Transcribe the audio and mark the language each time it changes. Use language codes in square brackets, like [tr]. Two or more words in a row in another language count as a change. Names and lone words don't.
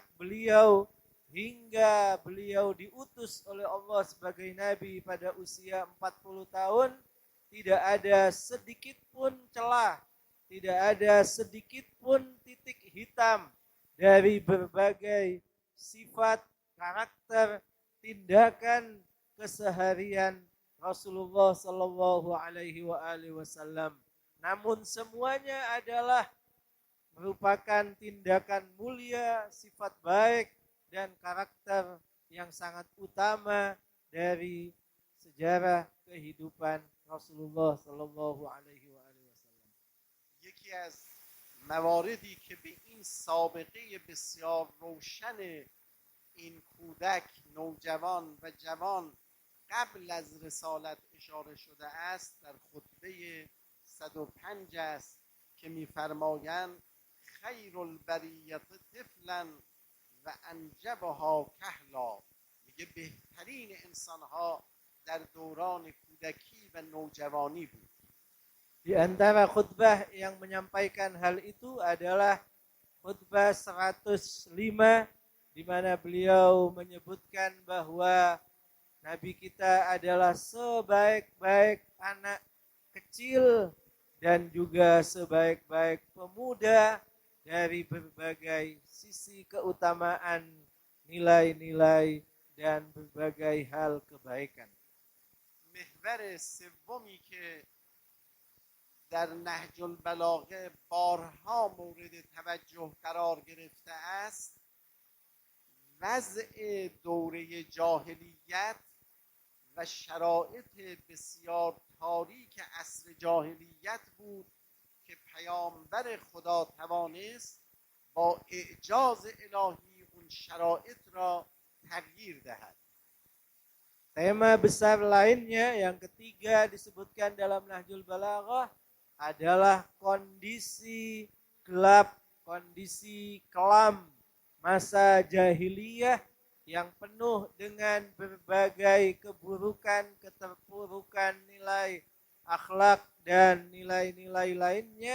[id] beliau hingga beliau diutus oleh Allah sebagai nabi pada usia 40 tahun, tidak ada sedikit pun celah, tidak ada sedikit pun titik hitam dari berbagai sifat, karakter, tindakan, keseharian Rasulullah [ar] صلى الله عليه وسلم. [id] Namun semuanya adalah merupakan tindakan mulia, sifat baik dan karakter yang sangat utama dari sejarah kehidupan Rasulullah [ar] صلى الله عليه وسلم. [fa] یکی از مواردی که به این سابقه بسیار روشن این کودک نوجوان و جوان قبل از رسالت اشاره شده است در خطبه 105 است که می‌فرمایند [ar] خیر البریت طفلا و انجبها کهلا. [fa] میگه بهترین انسانها در دوران کودکی و نوجوانی بود. [id] Di antara khutbah yang menyampaikan hal itu adalah khutbah 105 di mana beliau menyebutkan bahwa Nabi kita adalah sebaik-baik anak kecil dan juga sebaik-baik pemuda dari berbagai sisi keutamaan, nilai-nilai dan berbagai hal kebaikan. [fa] محور سومی که در نهج البلاغه بارها مورد توجه قرار گرفته است وضع دوره جاهلیت و شرایط بسیار تاریک عصر جاهلیت بود که پیامبر خدا توانست با اعجاز الهی اون شرایط را تغییر دهد. [id] Tema besar lainnya yang ketiga disebutkan dalam Nahjul Balaghah adalah kondisi gelap, kondisi kelam masa jahiliyah yang penuh dengan berbagai keburukan, keterpurukan nilai akhlak dan nilai-nilai lainnya.